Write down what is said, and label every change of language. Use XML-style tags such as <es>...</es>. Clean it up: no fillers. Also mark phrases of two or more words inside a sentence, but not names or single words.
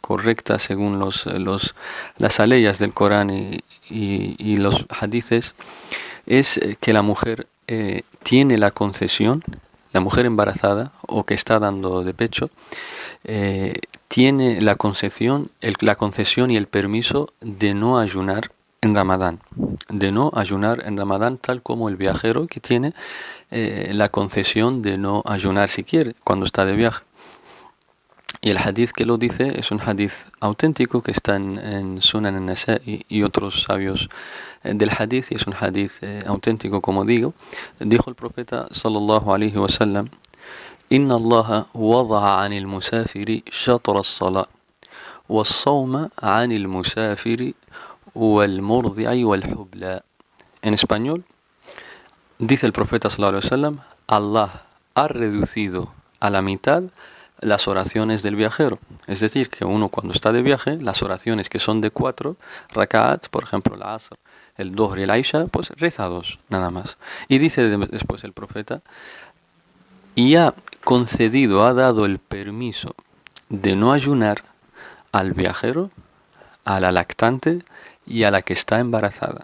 <es>correcta según las aleyas del Corán y los hadices, es que la mujer tiene la concesión, la mujer embarazada o que está dando de pecho, tiene la concesión y el permiso de no ayunar en Ramadán, tal como el viajero que tiene la concesión de no ayunar si quiere cuando está de viaje. Y el hadith que lo dice es un hadith auténtico que está en Sunan al-Nasa'i y otros sabios del hadith, y es un hadith auténtico, como digo. Dijo el profeta</es> <ar>صلى الله عليه وسلم إن الله وضع عن المسافر شطر الصلاة والصوم عن المسافر والمرضع والحبلى.</ar> <es>En español, dice el profeta</es> <ar>صلى الله عليه وسلم:</ar> <es>Allah ha reducido a la mitad las oraciones del viajero. Es decir, que uno cuando está de viaje, las oraciones que son de 4 rak'at, por ejemplo el Asr, el Dhuhr y el Aisha, pues reza 2 nada más. Y dice después el profeta: y ha dado el permiso de no ayunar al viajero, a la lactante y a la que está embarazada.</es>